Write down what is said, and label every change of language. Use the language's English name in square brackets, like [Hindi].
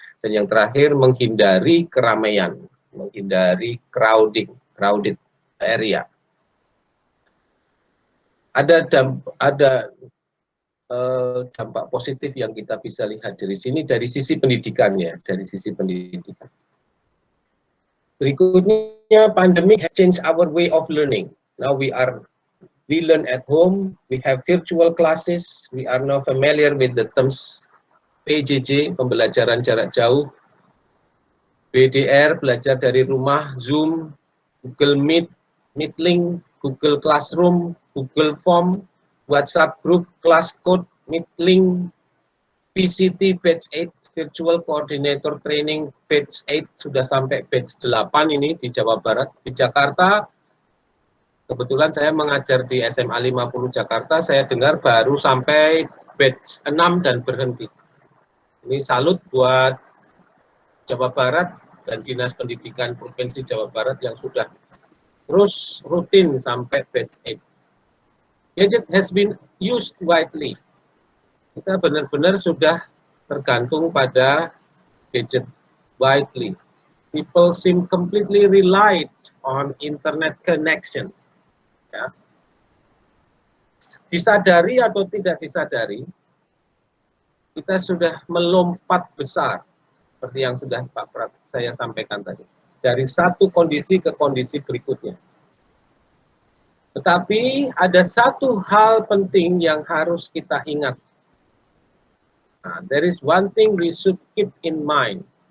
[Indonesian] Dan yang terakhir, menghindari keramaian, menghindari [English] crowded area. [Indonesian] Ada dampak positif yang kita bisa lihat dari sini dari sisi pendidikannya, dari sisi pendidikan. Berikutnya, [English] pandemic has changed our way of learning. Now we learn at home, we have virtual classes, we are now familiar with the terms PJJ, [Indonesian] pembelajaran jarak jauh, [English] BDR, [Indonesian] belajar dari rumah, [English] Zoom, Google Meet, Meetlink, Google Classroom, Google Form, WhatsApp Group, Class Code, Meetlink, PCT Batch 8, Virtual Coordinator Training Batch 8, [Indonesian] sudah sampai Batch 8 ini di Jawa Barat. Di Jakarta, kebetulan saya mengajar di SMA 50 Jakarta, saya dengar baru sampai Batch 6 dan berhenti. Ini salut buat Jawa Barat dan Dinas Pendidikan Provinsi Jawa Barat yang sudah terus rutin sampai Batch 8. [English] Gadget has been used widely. [Indonesian] Kita benar-benar sudah tergantung pada gadget widely. [English] People seem completely relied on internet connection. [Indonesian] Ya. Disadari atau tidak disadari, kita sudah melompat besar, seperti yang sudah Pak Prat saya sampaikan tadi, dari satu kondisi ke kondisi berikutnya. Tetapi ada satu hal penting yang harus kita ingat. [English] Nah, there is one thing we should keep in mind.